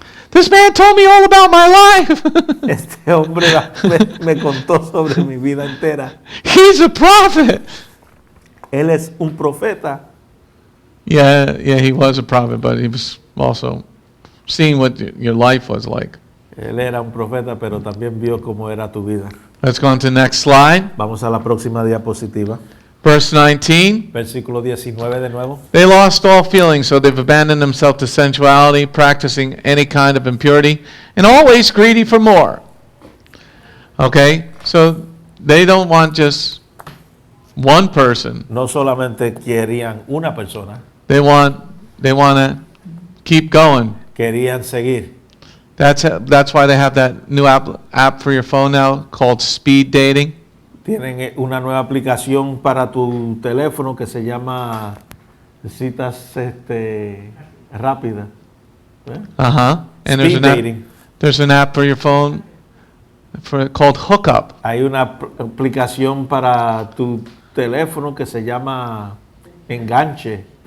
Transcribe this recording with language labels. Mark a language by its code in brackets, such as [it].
[en] This man told me all about my life. [es] Este hombre me contó sobre mi vida entera. [en] He's a prophet. [es] Él es un profeta. [en] Yeah, he was a prophet, but he was also seeing what your life was like. [es] Él era un profeta, pero también vio cómo era tu vida. [en] Let's go on to the next slide. [es] Vamos a la próxima diapositiva. [en] Verse 19. [es] Versículo 19 de nuevo. [en] They lost all feeling, so they've abandoned themselves to sensuality, practicing any kind of impurity, and always greedy for more. Okay? So they don't want just one person. [es] No solamente querían una persona, [en] They want to keep going. [es] querían seguir. [en] That's why they have that new app for your phone now called speed dating. [es] Tienen una nueva aplicación para tu teléfono que se llama citas rápidas. [en] And Speed dating. there's an app for your phone called Hookup. [es] Hay una aplicación para tu teléfono que se llama enganche.